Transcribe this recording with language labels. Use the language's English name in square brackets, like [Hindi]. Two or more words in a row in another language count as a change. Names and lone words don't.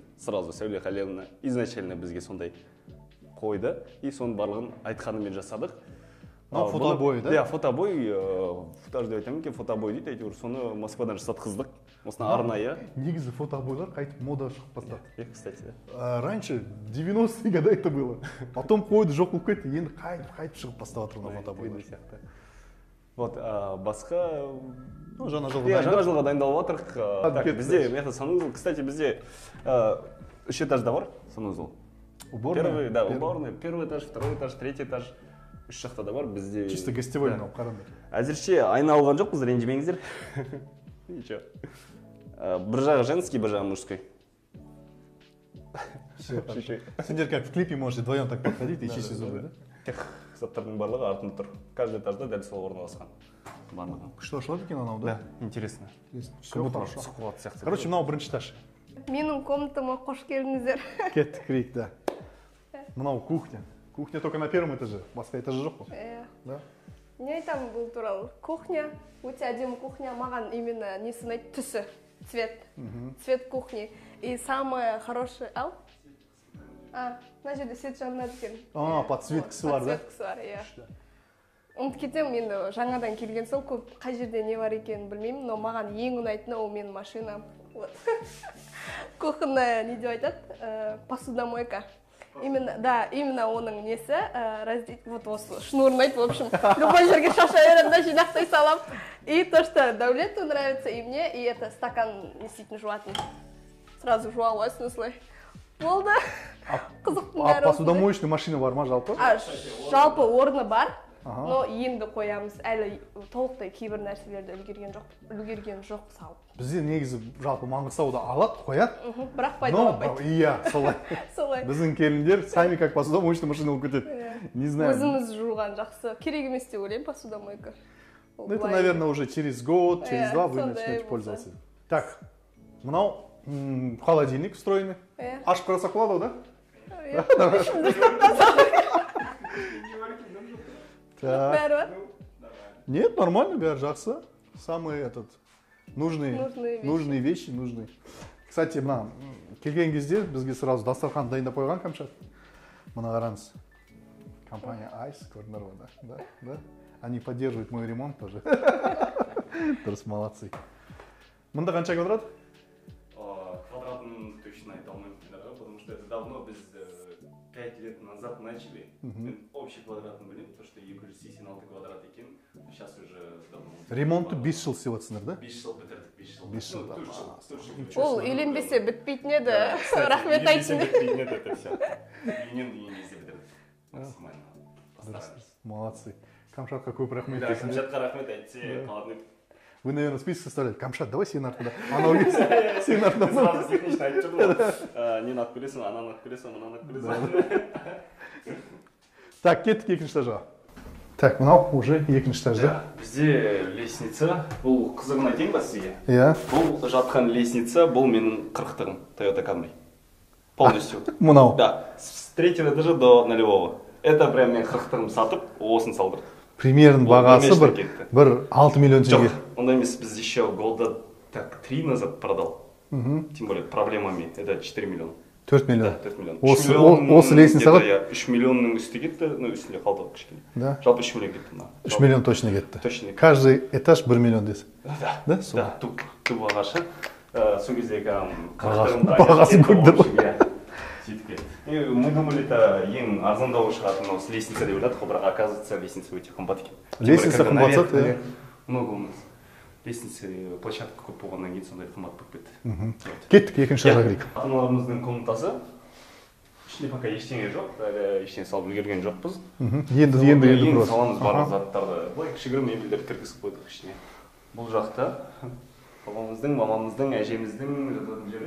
[Kazakh] Сразу Сәуле Халиловна изначально бізге сондай қойды. И соның барлығын айтқанымен жасадық. [Russian] Фотобой, да? [Kazakh] Да, фотобой, футаж деп айтамын екен, фотобой дейді, әйтеуір соны Москвадан жасатқыздық. Осына арнайы. Негізі фотобойлар қайтып мода шығып бастады. [Russian] Кстати, раньше 90-е года это было. [Kazakh] Потом қойды жоқ болып кетті, енді қайтып шығып бастап жатыр фотобойлар. Вот, басқа жаңа жылға дайындалып жатырық. Бізде санузел, кстати, бізде 3 этажда бар санузел. [Russian] Уборная? Да, уборная. Первый этаж, второй этаж, третий этаж. [Kazakh] 3 жақта да бар бізде. [Russian] Чисто гостевой [Kazakh] мынау қараңдар. Әзірше айна алған жоқпыз, ренжімеңіздер. [Russian] Ничего. [Kazakh] Бір жағы женский, бір жағы мужской. [Russian] Сендер как в клипе можете вдвоем так подходить и чистить зубы, да? [Kazakh] Тех заттардың барлығы артында тұр. Каждый этажда дәл сол орналасқан. Күшті ашылады екен анау, да? [Russian] Да, интересно. Все хорошо. [Kazakh] Короче, мынау бірінші этаж. Менің комнатама қош келдіңіздер. Кеттік кірейік, да. Мынау кухня. [Russian] Кухня только на первом этаже, [Kazakh] басқа этажы жоқ қой. Да? Не айтамын бұл туралы? Кухня, өте әдемі кухня, маған именно несі ұнайды? Түсі, [Russian] цвет. Цвет кухни. И самое хорошее... Ау? [Kazakh] Мына жерде свет жанады екен. Подсветкасы бар, да? Подсветкасы бар, иә. Ұмытып кетсем, мен жаңадан келген соң көп қай жерде не бар екенін білмеймін, но маған ең ұнайтыны ол менің машинам. Кухня не деп айтады? Посудомойка. Именно оның несі, вот осы шнурын айтып, [Russian] в общем, [Kazakh] любой жерге шаша беремін да, жинақтай салам. [Russian] И то, что Давлету нравится, и мне, и это стакан действительно жуатын. [Kazakh] Сразу жуа аласың осылай. Болды. Қызықтың бәрі. [Russian] Посудомоечный машина [Kazakh] бар ма жалпы? Жалпы орны бар, но енді қоямыз. Әлі толықтай кейбір нәрселерді үлгерген жоқ салып. Бізде негізі жалпы Маңғыстауда алады, қояды. Бірақ пайдаланбайды. Иә, солай. Солай. Біздің келіндер [Russian] сами как посудомоечный машина [Kazakh] алып кетеді. [Russian] Не знаю. [Kazakh] Өзіміз жуған жақсы. Керек емес деп ойлаймын посудомойка. [Russian] Это, наверное, уже через год, через два вы начнете пользоваться. Так, [Kazakh] мынау [Russian] холодильник встроенный. [Kazakh] Ашып қарасақ болады, да? Бәрі бар? [Russian] Нет, нормально, [Kazakh] бәрі жақсы. [Russian] Самый этот нужные вещи нужны. Кстати, [Kazakh] мына келген кезде бізге сразу дастархан дайындап қойған Камшат. Мына қараңыз. Компания Ice, көрдіңдер ғой, да? [Russian] Они поддерживают мой ремонт тоже. [Kazakh] Дұрыс, молодцы. Мында қанша квадрат? Квадратын точно айта алмаймын, [Russian] потому что это давно, біз 5 лет назад начали. [Kazakh] Мен общий квадратын білемін, [Russian] то что [Kazakh] 286 квадрат екен. [Russian] Сейчас уже давно. [Kazakh] Ремонтты 5 жыл істеватсыңдар, да? 5 жыл бітірдік, 5 жыл. Ол үйленбесе бітпейтін еді. Рахмет айтсын. Бітпейтін еді, [Russian] это все. [Kazakh] Үйленбесе бітірдік. Максимально. Молодцы. Камшатқа көп рахмет. Да, Камшатқа рахмет айтсе, қаладым. [Russian] Вы, наверное, список составляете. [Kazakh] Камшат, давай сен артында. Анау келсе, сен артында. Сразу технично айтып жүрдім ғой. Нені алып келесің, ананы алып келесің, мынаны алып келесің. Так, кеттік екінші этажға. Так, мынау уже екінші этаж, да? Бізде лестница. Бұл қызығын айтайын ба сізге? Иә. Бұл жатқан лестница, бұл менің 40-тығым, Toyota Camry. [Russian] Полностью. [Kazakh] Мынау. [Russian] Да, с 3-го этажа до 0-го. Это прям [Kazakh] мен 40-тығым сатып, осын салдырдым. Примерно бағасы бір 6 миллион теңге. Жоқ, онда емес, біз [Russian] еще года так 3 назад продал. Тем более проблемами. Это 4 миллиона. [Kazakh] 4 миллион. Да, 4 миллион. Осы лестницаға? 3 миллионның үсті кетті, ну үстінде қалды кішкене. [Russian] Да. [Kazakh] Жалпы 3 миллион кетті. 3 миллион точно кетті. [Russian] Точно. [Kazakh] Каждый этаж 1 миллион десің. [Russian] Да. Да? [Kazakh] Да, туп бағашы. Сол кездегі бағасын көрдір ғой. [Russian] Мы думали, это [Kazakh] ең арзандауы шығатын осы лестница деп ойладық, бірақ оказывается лестница өте қымбат екен. Лестница қымбат зат, [Russian] много у нас. [Kazakh] Лестница, площадка көп болғаннан кейін сондай қымбат болып кетті. Кеттік, екінші этажға кірейік. Ата-аналарымыздың комнатасы. Ішінде пока ештеңе жоқ, әлі ештеңе салып үлгерген жоқпыз. Енді саламыз барлық заттарды. Былай кішігірім мебельдер кіргізіп қойдық ішіне. Бұл жақта папамыздың, мамамыздың, әжеміздің жататын жері.